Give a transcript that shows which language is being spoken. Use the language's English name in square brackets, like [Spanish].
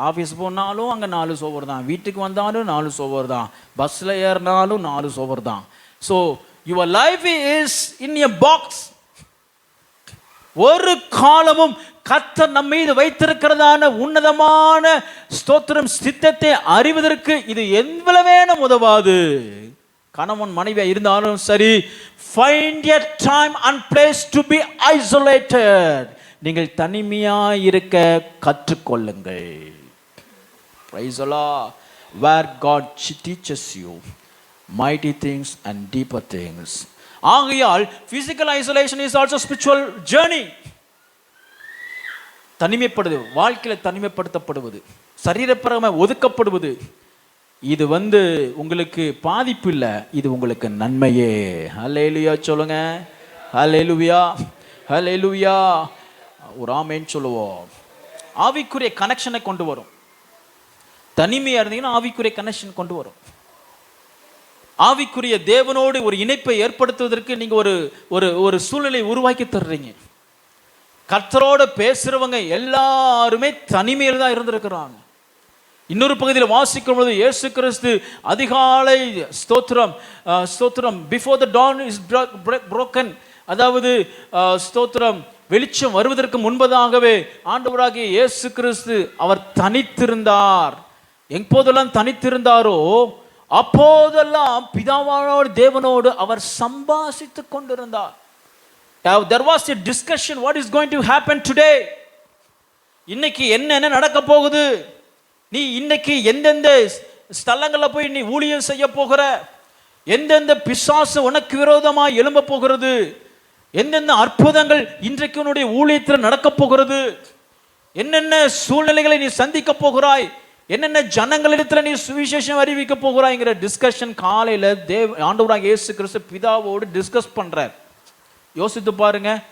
[Tamil] Office போனாலும் அங்கே 4 சுவர் தான், வீட்டுக்கு வந்தாலும் 4 சுவர் தான், பஸ்ஸில் ஏறினாலும் 4 சுவர் தான். [English] So your life is in a box. [Tamil] ஒரு காலமும் கர்த்தர் நம்ம மீது வைத்திருக்கிறதான உன்னதமான ஸ்தோத்திரம் சித்தத்தை அறிவதற்கு இது எவ்வளவேனும் உதவாது. கணவன் மனைவியாக இருந்தாலும் சரி, [English] find a time and place to be isolated. [Tamil] நீங்கள் தனிமையாக இருக்க கற்றுக்கொள்ளுங்கள். [English] Praise the Lord. Where God teaches you mighty things and deeper things. ஆகையால் physical isolation is also spiritual journey. [Tamil] தனிமைப்படுது, வாழ்க்கையில் தனிமைப்படுத்தப்படுவது, சரீரப்பிரகமாக ஒதுக்கப்படுவது, இது உங்களுக்கு பாதிப்பு இல்லை, இது உங்களுக்கு நன்மையே. ஹல்லேலூயா சொல்லுங்க. ஹல்லேலூயா, ஹல்லேலூயா. ஒரு ஆமென் சொல்லுவோம். ஆவிக்குரிய கனெக்ஷனை கொண்டு வரும். தனிமையாக இருந்தீங்கன்னா ஆவிக்குரிய கனெக்ஷன் கொண்டு வரும். ஆவிக்குரிய தேவனோடு ஒரு இணைப்பை ஏற்படுத்துவதற்கு நீங்கள் ஒரு சூழ்நிலை உருவாக்கி தர்றீங்க. கர்த்தரோடு பேசுகிறவங்க எல்லாருமே தனிமையில் தான் இருந்திருக்கிறாங்க. இன்னொரு பகுதியில் வாசிக்கும் பொழுது இயேசு கிறிஸ்து அதிகாலை ஸ்தோத்திரம் [English] before the dawn is broken, [Tamil] அதாவது ஸ்தோத்திரம் வெளிச்சம் வருவதற்கு முன்பதாகவே ஆண்டவராகிய இயேசு கிறிஸ்து அவர் தனித்திருந்தார். எப்போதெல்லாம் தனித்திருந்தாரோ அப்போதெல்லாம் பிதாவானோடு தேவனோடு அவர் சம்பாஷித்துக் கொண்டிருந்தார். [English] There was a discussion, what is going to happen today? [Tamil] இன்னைக்கு என்ன நடக்க போகுது? நீ இன்னைக்கு எந்தெந்த ஸ்தலங்களில் போய் நீ ஊழியம் செய்ய போகிற? எந்தெந்த பிசாசு உனக்கு விரோதமாக எழும்ப போகிறது? எந்தெந்த அற்புதங்கள் இன்றைக்கு உன்னுடைய ஊழியத்தில் நடக்க போகிறது? என்னென்ன சூழ்நிலைகளை நீ சந்திக்க போகிறாய்? என்னென்ன ஜனங்களிடத்தில் நீ சுவிசேஷம் அறிவிக்க போகிறாய்ங்கிற டிஸ்கஷன் காலையில் ஆண்டவராக இயேசு கிறிஸ்து பிதாவோடு டிஸ்கஸ் பண்றார். யோசித்து பாருங்க.